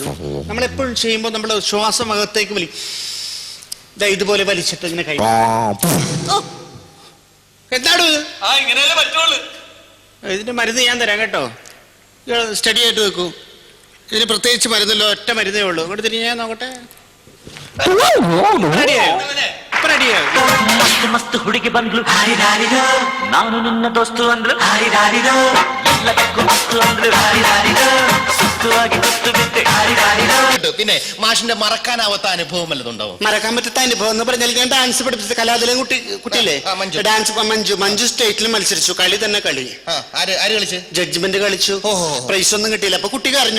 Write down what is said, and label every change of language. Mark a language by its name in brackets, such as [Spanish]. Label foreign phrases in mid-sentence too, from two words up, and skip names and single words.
[Malayalam] നമ്മളെപ്പോഴും ചെയ്യുമ്പോൾ നമ്മൾ ശ്വാസം അകത്തേക്ക് ഇതുപോലെ വലിച്ചിട്ട് ഇങ്ങനെ കൈ. എന്താടു ഇതിന്റെ മരുന്ന് ഞാൻ തരാം കേട്ടോ. സ്റ്റഡി ആയിട്ട് വെക്കൂ. ഇതിന് പ്രത്യേകിച്ച് മരുന്നല്ലോ, ഒറ്റ മരുന്നേ ഉള്ളൂ. ഇവിടെ തിരിഞ്ഞാൽ നോക്കട്ടെ. റെഡിയായോ? [Kannada] ಮಸ್ತ್ ಮಸ್ತ್ ಹುಡುಗಿ ಬಂದ್ಲು ಹಾರಿ ರಾರಿರೋ, ನಾನು ನಿನ್ನ ದೋಸ್ತು ಅಂದ್ಲು ಹಾರಿ ರಾರಿರೋ, ಎಲ್ಲದಕ್ಕೂ ಮಸ್ತು ಅಂದ್ಲು ಹಾರಿ ರಾರಿರೋ, [Malayalam] സുഖമായി കുത്തു വിട്ട് ഹാരി രാരിരോ. പിന്നെ മാഷിന്റെ മറക്കാനാവാത്ത അനുഭവം വല്ലതുണ്ടാവും? മറക്കാൻ പറ്റാത്ത അനുഭവം എന്ന് പറഞ്ഞാൽ ഞാൻ ഡാൻസ് പഠിപ്പിച്ച കലാതിലെ കുട്ടിയില്ലേ, ഡാൻസ് മഞ്ജു സ്റ്റേറ്റിൽ മത്സരിച്ചു. കളി തന്നെ കളി. ആര് കളിച്ചു? ജഡ്ജ്മെന്റ് കളിച്ചു. പ്രൈസ് ഒന്നും കിട്ടിയില്ല. അപ്പൊ കുട്ടി കരഞ്ഞു.